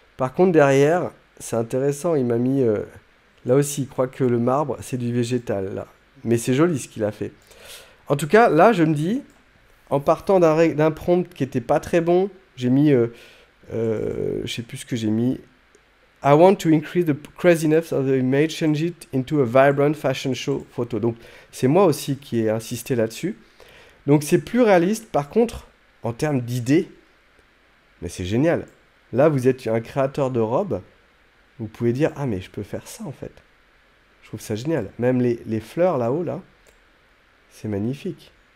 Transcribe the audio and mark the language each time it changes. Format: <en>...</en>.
<fr>Par contre, derrière, c'est intéressant, il m'a mis... là aussi, il croit que le marbre, c'est du végétal, là. Mais c'est joli ce qu'il a fait. En tout cas, là, je me dis, en partant d'un prompt qui était pas très bon, j'ai mis... je sais plus ce que j'ai mis.</fr> <en>I want to increase the craziness of the image, change it into a vibrant fashion show photo.</en> <fr>Donc, c'est moi aussi qui ai insisté là-dessus. Donc, c'est plus réaliste. Par contre, en termes d'idées... Mais c'est génial. Là, vous êtes un créateur de robes. Vous pouvez dire, ah mais je peux faire ça en fait. Je trouve ça génial. Même les fleurs là-haut, là, c'est magnifique.</fr>